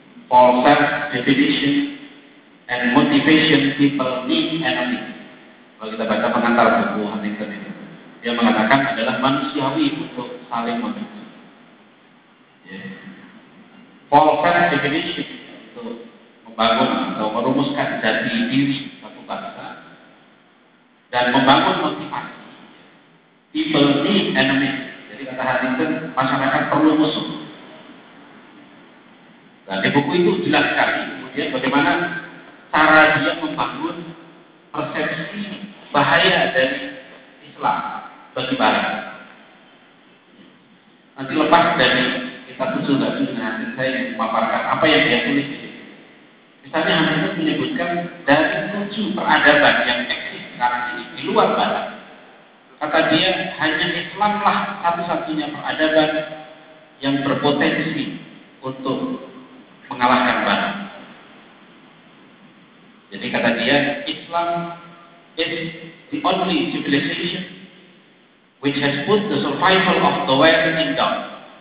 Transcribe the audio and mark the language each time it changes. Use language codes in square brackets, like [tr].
[en] For self-definition and motivation, people need enemy." [id] Kalau kita baca pengantar buku Huntington itu, dia mengatakan adalah manusiawi untuk saling membenci. Yeah. [en] For self-definition, [id] untuk membangun atau merumuskan jati diri satu bangsa, dan membangun motivasi, [en] people need enemy. [id] Jadi kata Huntington, masyarakat perlu musuh. Nah, di buku itu jelas sekali kemudian bagaimana cara dia membangun persepsi bahaya dari Islam bagi Barat. Nanti lepas dari kita tujuh lagi dengan Huntington, saya ingin memaparkan apa yang dia tulis di sini. Misalnya Huntington menyebutkan dari tujuh peradaban yang eksis sekarang ini di luar Barat, kata dia hanya Islamlah satu-satunya peradaban yang berpotensi untuk mengalahkan Barat. Jadi kata dia, [en] Islam is the only civilization which has put the survival of the West in doubt.